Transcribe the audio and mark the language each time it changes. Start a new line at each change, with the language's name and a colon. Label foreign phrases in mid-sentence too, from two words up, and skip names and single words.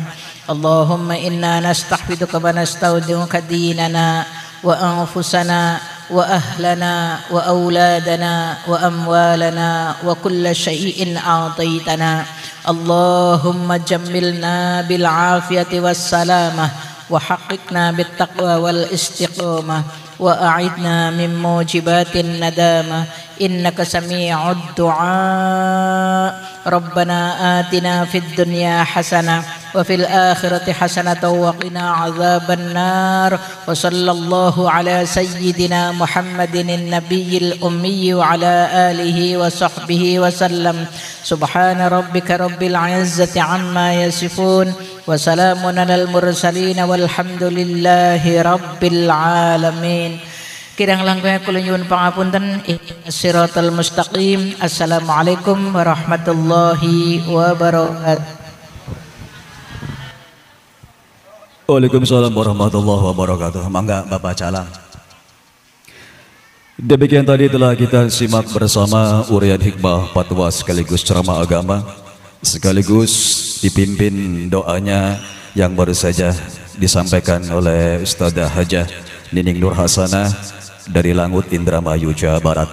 Arabic: اللهم إنا نستحفظك ونستودعك ديننا وأنفسنا وأهلنا وأولادنا وأموالنا وكل شيء أعطيتنا. اللهم جملنا بالعافية والسلامة وحققنا بالتقوى والاستقامة وأعذنا من موجبات الندامة إنك سميع الدعاء. ربنا آتنا في الدنيا حسنة وفي الآخرة حسنة وقنا عذاب النار. وصلى الله على سيدنا محمد النبي الأمي وعلى آله وصحبه وسلم. سبحان ربك رب العزة عما يصفون وسلام على المرسلين والحمد لله رب العالمين.
Javanese: Kirang langkung kula nyuwun pangapunten.
Arabic: الصراط المستقيم. السلام عليكم ورحمة الله وبركاته. وعليكم السلام ورحمة الله وبركاته.
Javanese: Mangga Bapak Calang.
Indonesian: Demikian tadi telah kita simak bersama uraian hikmah fatwa sekaligus ceramah agama, sekaligus dipimpin doanya yang baru saja disampaikan oleh Ustadzah Hajah Nining Nur Hasanah dari Langut Indramayu, Jawa Barat.